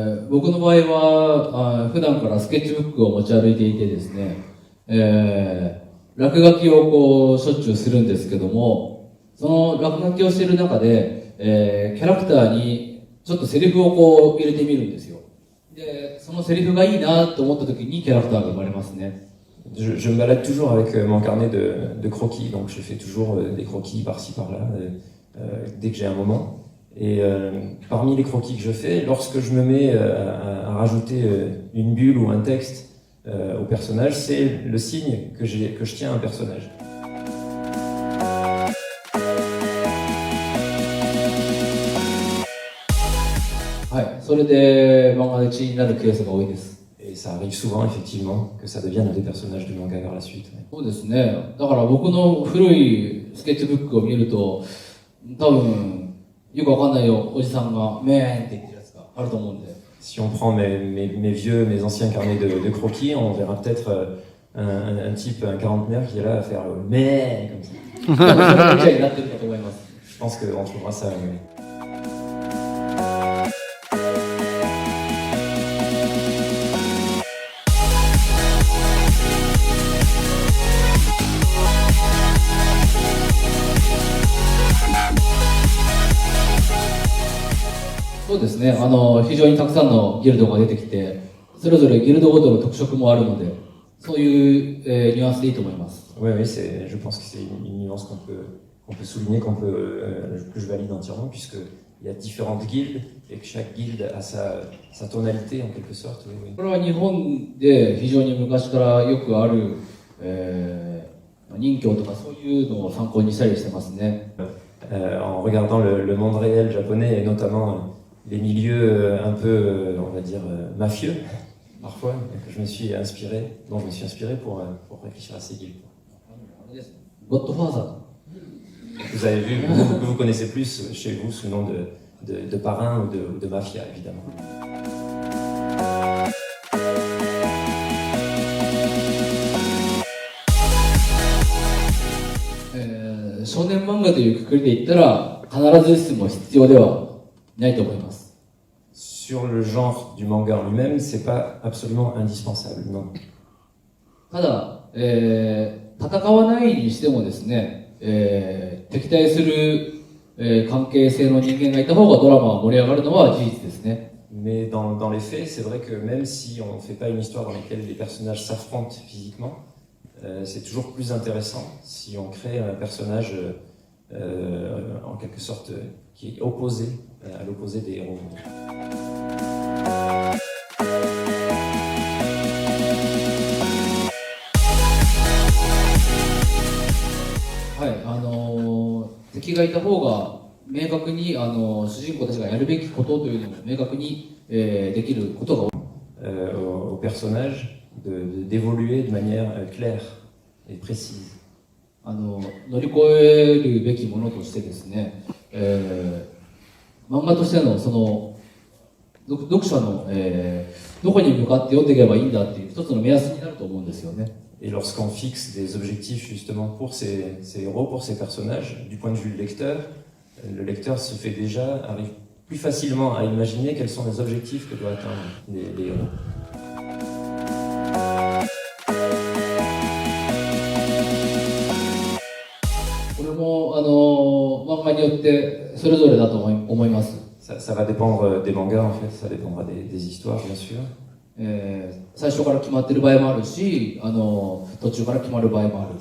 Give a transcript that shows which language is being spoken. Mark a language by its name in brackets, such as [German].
[Japanese] 僕の場合は普段からスケッチブックを持ち歩いていてですね、落書きをこうしょっちゅうするんですけども、その落書きをしている中で、キャラクターにちょっとセリフをこう入れてみるんですよ。で、そのセリフがいいなと思った時にキャラクターが生まれますね。 [French] Je me balade toujours avec mon carnet de croquis, donc je fais toujours des croquis par-ci par-là dès que j'ai un moment. Et parmi les croquis que je fais, lorsque je me mets à rajouter une bulle ou un texte au personnage, c'est le signe que je tiens à un personnage. [Japanese] はい、それで漫画で血になるケースが多いです。 [French] Et ça arrive souvent, effectivement, que ça devienne des personnages de manga vers la suite. Ouais. [Japanese] そうですね。だから僕の古いスケッチブックを見ると、多分よくわかんないよおじさんがメーンって言ってるやつがあると思うんで。 [French] Si on prend mes anciens carnets de croquis, on verra peut-être un type, un quarantenaire qui est là à faire mais comme ça. [Japanese] 多分それがみたいになってるかと思います。 [French] Je pense qu'on trouvera ça. Ouais. [Japanese] そうですね。非常にたくさんのギルドが出てきて、それぞれギルドごとの特色もあるので、そういう、ニュアンスでいいと思います。 [French] Oui, oui, je pense que c'est une nuance qu'on peut souligner, que je valide entièrement, puisqu'il y a différentes guildes et que chaque guilde a sa tonalité en quelque sorte. Oui, oui. [Japanese] これは日本で非常に昔からよくある、任教とかそういうのを参考にしたりしてますね。 [French] En regardant le monde réel japonais et notamment les milieux un peu, on va dire, mafieux, parfois, que je me suis inspiré, dont je me suis inspiré pour réfléchir à ces guildes. [Japanese] ゴッドファーザー。 [French] Vous avez vu, vous connaissez plus chez vous sous le nom de parrain ou de mafia, évidemment. [Japanese] 少年漫画というくくりで言ったら、必ずしも必要ではないと思います。 [French] Sur le genre du manga en lui-même, c'est pas absolument indispensable, non. [Japanese] ただ、戦わないにしてもですね、敵対する、関係性の人間がいた方がドラマは盛り上がるのは事実ですね。 [French] Mais dans les faits, c'est vrai que même si on ne fait pas une histoire dans laquelle les personnages s'affrontent physiquement, c'est toujours plus intéressant si on crée un personnage en quelque sorte qui est opposé à l'opposé des héros. [Japanese] はい、敵がいた方が明確に主人公たちがやるべきことというのを明確に、できることが多い。 [French] Au personnage d'évoluer de manière claire et précise. [Japanese] 乗り越えるべきものとしてですね、漫画としてのその読者の、どこに向かって読んでいけばいいんだっていう一つの目安になると思うんですよね。 [French] Et lorsqu'on fixe des objectifs justement pour ces héros, pour ces personnages, du point de vue du lecteur, le lecteur se fait déjà, arrive plus facilement à imaginer quels sont les objectifs que doivent atteindre les héros. [Japanese] これも漫画によってそれぞれだと思います。 [French] Ça va dépendre des mangas en fait, ça dépendra des histoires bien sûr. [Japanese] 最初から決まってる場合もあるし、途中から決まる場合もある。